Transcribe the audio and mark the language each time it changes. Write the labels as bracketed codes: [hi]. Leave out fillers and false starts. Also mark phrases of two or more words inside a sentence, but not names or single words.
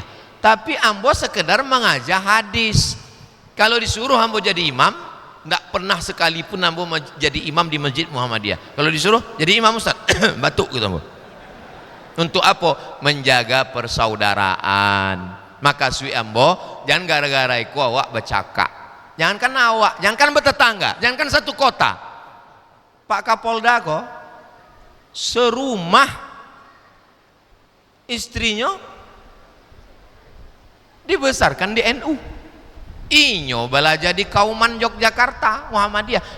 [id] Tapi ambo sekedar mengajar hadis. Kalau disuruh ambo jadi imam, tidak pernah sekalipun ambo jadi imam di Masjid Muhammadiyah. Kalau disuruh jadi imam Ustaz, batuk gitu ambo. Untuk apa? Menjaga persaudaraan. [min] Maka sui ambo, jangan gara-gara iku awak bercakap. [id] Jangankan awak, jangankan bertetangga, jangankan satu kota. Pak Kapolda kok serumah istrinya dibesarkan di NU. [min] Inyo belajar di Kauman Yogyakarta Muhammadiyah.